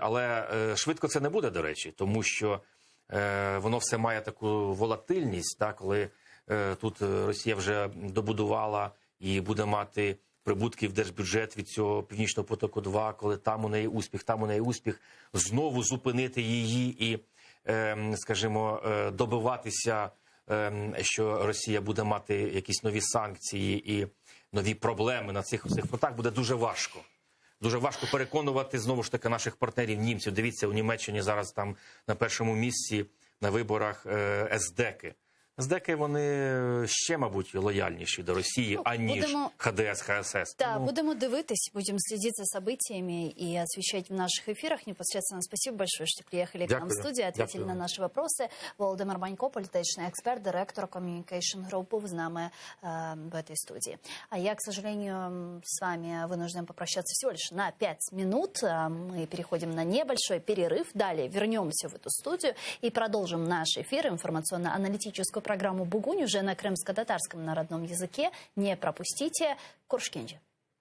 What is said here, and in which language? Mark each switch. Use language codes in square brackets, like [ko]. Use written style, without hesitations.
[uk] Але швидко це не буде, до речі, тому що воно все має таку волатильність, коли тут Росія вже добудувала і буде мати прибутки в держбюджет від цього Північного потоку-2, коли там у неї успіх, знову зупинити її і, скажімо, добиватися, що Росія буде мати якісь нові санкції і нові проблеми на цих фронтах, буде дуже важко. Дуже важко переконувати, знову ж таки, наших партнерів німців. Дивіться, у Німеччині зараз там на першому місці на виборах СДЕКи. СДЕКи, вони ще, мабуть, лояльніші до Росії, аніж ХДС, ХСС. [ru] Да, [uk] будемо дивитись, [ru] будем следить за событиями и освещать в наших эфирах непосредственно. Спасибо большое, что приехали к нам в студию, ответили на наши вопросы. [uk] Володимир Манько, політичний експерт, директор Communication Group, з нами [ru] в этой студии. А я, к сожалению, с вами вынужден попрощаться всего лишь на 5 минут. Мы переходим на небольшой перерыв. Далее вернемся в эту студию и продолжим наш эфир, информационно-аналитическую программу «Бугунь» уже на крымско-татарском народном языке. Не пропустите. Куршкенджи.